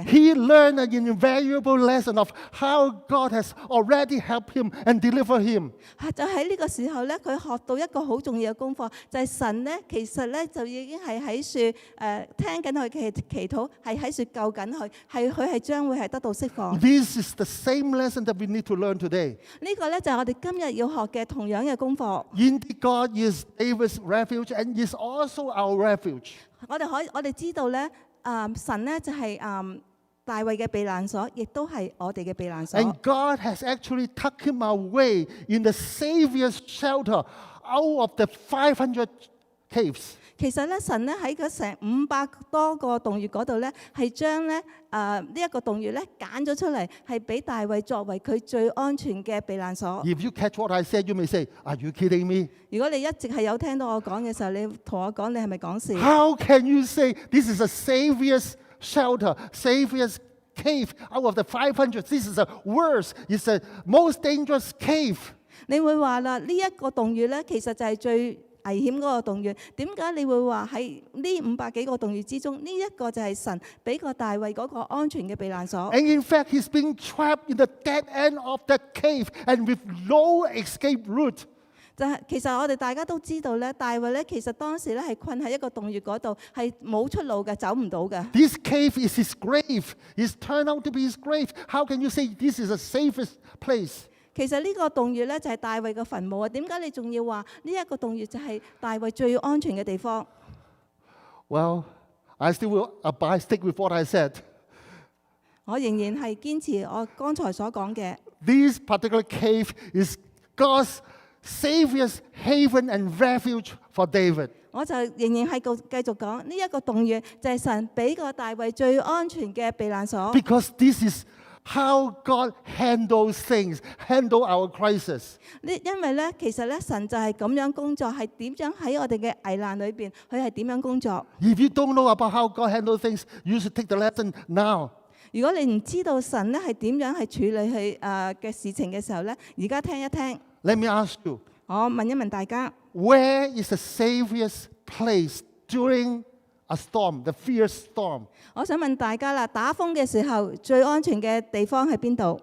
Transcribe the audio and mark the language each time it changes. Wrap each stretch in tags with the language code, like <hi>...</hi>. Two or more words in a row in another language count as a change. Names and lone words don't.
<en>He learned an invaluable lesson of how God has already helped him and delivered him.</en> <yue>就喺呢個時候咧，佢學到一個好重要嘅功課，就係神咧其實咧就已經係喺樹聽緊佢嘅祈禱，係喺樹救緊佢，佢係將會係得到釋放。</yue> <en>This is the same lesson that we need to learn today.</en> <yue>呢個咧就係我哋今日要學嘅同樣嘅功課。</yue> <en>Indeed, God is David's refuge and is also our refuge.</en> <yue>我哋知道咧，神咧就係大衛嘅避難所，亦都係我哋嘅避難所。</yue> <en>And God has actually tucked him away in the Savior's shelter out of the 500 caves.</en> <yue>其實咧，神咧喺嗰成500多個洞穴嗰度咧，係將咧呢一個洞穴咧揀咗出嚟，係俾大衛作為佢最安全嘅避難所。</yue> <en>If you catch what I said, you may say, "Are you kidding me?"</en> <yue>如果你一直係有聽到我講嘅時候，你同我講你係咪講笑？</yue> <en>How can you say this is a Savior's shelter, Savior's cave out of the 500? This is the worst. It's the most dangerous cave.</en> <yue>你會話啦，呢一個洞穴咧，其實就係最危險嗰個洞穴。點解你會話喺呢500幾個洞穴之中，呢一個就係神俾個大衛嗰個安全嘅避難所？</yue> <en>And in fact, he's being trapped in the dead end of that cave and with no escape route.</en> <yue>就係其實我哋大家都知道咧，大衛咧其實當時咧係困喺一個洞穴嗰度，係冇出路嘅，走唔到嘅。</yue> <en>This cave is his grave. It's turned out to be his grave. How can you say this is the safest place?</en> <yue>其實呢個洞穴咧就係大衛嘅墳墓啊！點解你仲要話呢一個洞穴就係大衛最安全嘅地方？</yue> <en>Well, I still will stick with what I said.</en> <yue>我仍然係堅持我剛才所講嘅。</yue> <en>This particular cave is God's Savior's haven and refuge for David.</en> <yue>我就仍然係繼續講呢一個洞穴就係神俾個大衛最安全嘅避難所。</yue> <en>Because this is how God handles things, handle our crisis.</en> <yue>因為咧，其實咧神就係咁樣工作，係點樣喺我哋嘅危難裏邊，佢係點樣工作？</yue> <en>If you don't know about how God handles things, you should take the lesson now.</en> <yue>如果你唔知道神咧係點樣係處理佢嘅事情嘅時候咧，而家聽一聽。</yue> <en>Let me ask you,</en> <yue>我問一問大家，</yue> <en>where is the Savior's place during a storm, the fierce storm?</en> <yue>我想問大家啦，打風嘅時候最安全嘅地方喺邊度？</yue>